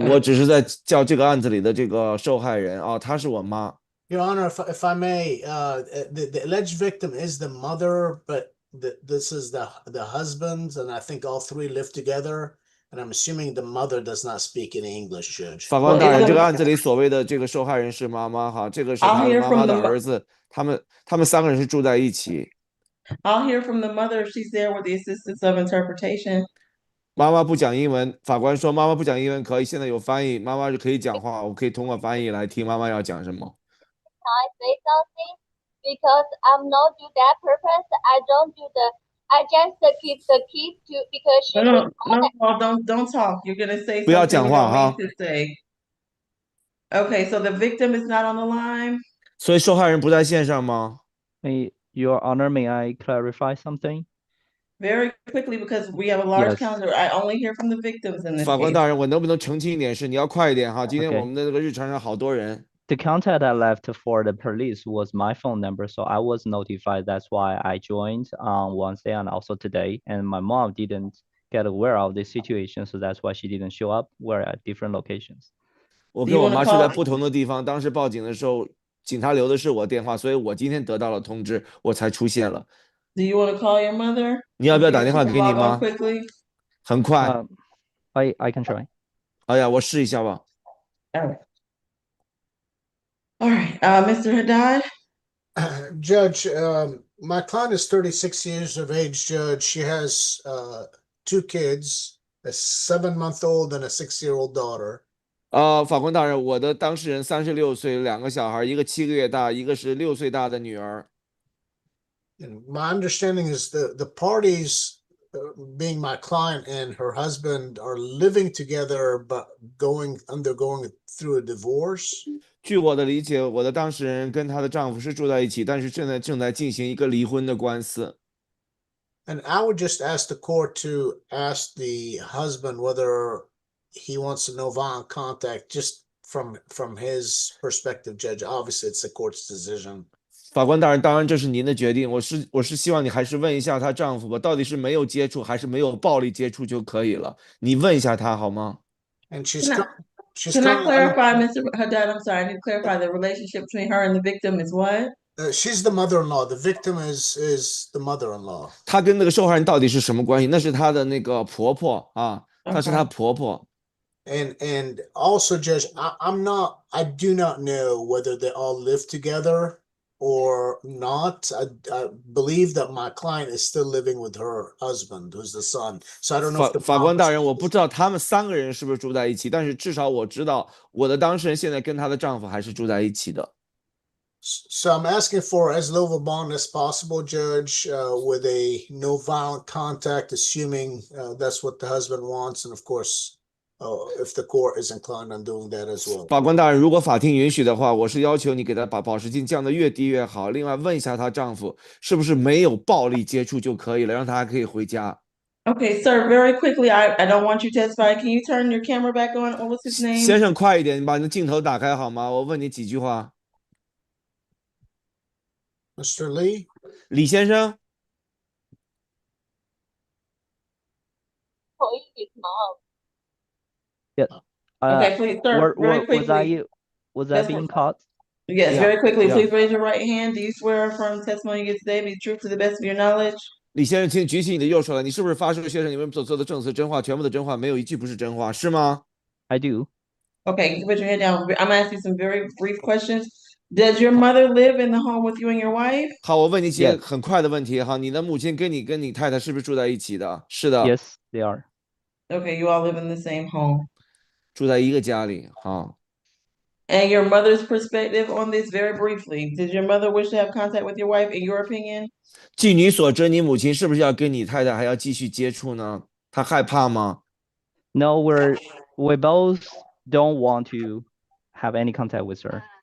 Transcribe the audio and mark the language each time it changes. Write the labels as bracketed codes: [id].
[zh] 我只是在叫这个案子里的这个受害人哦，她是我妈。 [en] Your Honor, if I may, the alleged victim is the mother, but this is the husband, and I think all three live together. And I'm assuming the mother does not speak any English, Judge. [zh] 法官大人，这个案子里所谓的这个受害人是妈妈哈，这个是他妈妈的儿子，他们3个人是住在一起。 [en] I'll hear from the mother if she's there with the assistance of interpretation. [zh] 妈妈不讲英文，法官说妈妈不讲英文可以，现在有翻译，妈妈是可以讲话，我可以通过翻译来听妈妈要讲什么。 [en] Can I say something? Because I'm not do that purpose. I don't do the. I just keep the keys to because she. No, don't talk. You're gonna say something you don't mean to say. Okay, so the victim is not on the line. [zh] 所以受害人不在线上吗？ [en] Your Honor, may I clarify something? Very quickly, because we have a large calendar. I only hear from the victims in this [zh] 法官 [en] case. [zh] 大人，我能不能澄清一点事？你要快一点哈，今天我们的这个日程上好多人。 [en] The contact I left for the police was my phone number, so I was notified. That's why I joined on Wednesday and also today. And my mom didn't get aware of this situation, so that's why she didn't show up. We're at different locations. [zh] 我跟我妈是在不同的地方，当时报警的时候，警察留的是我电话，所以我今天得到了通知，我才出现了。 [en] Do you want to call your mother? [zh] 你要不要打电话给你妈？ [en] Quickly. [zh] 很快。 [en] I can try. [zh] 哎呀，我试一下吧。 [en] All right, Mr. Haddad. Judge, my client is 36 years of age, Judge. She has 2 kids, a 7-month-old and a 6-year-old daughter. [zh] 法官大人，我的当事人36岁，2个小孩，一个7个月大，一个是6岁大的女儿。 [en] And my understanding is the parties, being my client and her husband, are living together, but undergoing through a divorce. [zh] 据我的理解，我的当事人跟她的丈夫是住在一起，但是正在进行一个离婚的官司。 [en] And I would just ask the court to ask the husband whether he wants to no violent contact, just from his perspective, Judge. Obviously, it's the court's decision. [zh] 法官大人，当然这是您的决定。我是希望你还是问一下她丈夫吧，到底是没有接触还是没有暴力接触就可以了。你问一下他好吗？ [en] And Can I clarify, Mr. Haddad? I'm sorry, I need to clarify the relationship between her and the victim is what? She's the mother-in-law. The victim is the mother-in-law. [zh] 她跟那个受害人到底是什么关系？那是她的那个婆婆啊，她是她婆婆。 [en] And also, Judge, I do not know whether they all live together or not. I believe that my client is still living with her husband, who's the son. So I don't know if the [zh] 法官大人，我不知道他们3个人是不是住在一起，但是至少我知道我的当事人现在跟她的丈夫还是住在一起的。 [en] So I'm asking for as low of a bond as possible, Judge, with a no violent contact, assuming that's what the husband wants, and of course, if the court is inclined on doing that as well. [zh] 法官大人，如果法庭允许的话，我是要求你给她把保释金降得越低越好。另外，问一下她丈夫是不是没有暴力接触就可以了，让她还可以回家。 [en] Okay, sir, very quickly, I don't want you to testify. Can you turn your camera back on? What was his name? [zh] 先生，快一点，你把你的镜头打开好吗？我问你几句话。 [en] Mr. Lee? [zh] 李先生。 [en] Yeah. Okay, please, sir, very quickly. Was I being caught? Yes, Yeah, very quickly. yeah. Please raise your right hand. Do you swear affirm the testimony you give today be true to the best of your knowledge? [zh] 李先生，请举起你的右手来。你是不是发誓先生你们所做的证词真话，全部的真话，没有一句不是真话，是吗？ [en] I do. Okay, you put your head down. I'm gonna ask you some very brief questions. Does your mother live in the home with you and your wife? [zh] 好，我问你几个很快的问题哈。你的母亲跟你太太是不是住在一起的？是的。 [en] Yes, they are. Okay, you all live in the same home. [zh] 住在一个家里，好。 [en] And your mother's perspective on this, very briefly. Did your mother wish to have contact with your wife, in your opinion? [zh] 据你所知，你母亲是不是要跟你太太还要继续接触呢？她害怕吗？ [en] No, we both don't want to have any contact with her.